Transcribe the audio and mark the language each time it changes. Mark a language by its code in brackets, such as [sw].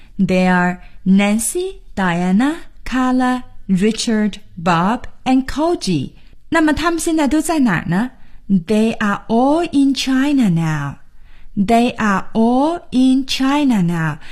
[en] They are Nancy, Diana, Carla, Richard, Bob and Koji。 [zh] 那么他们现在都在哪儿呢？ [en] They are all in China now， They are all in China now。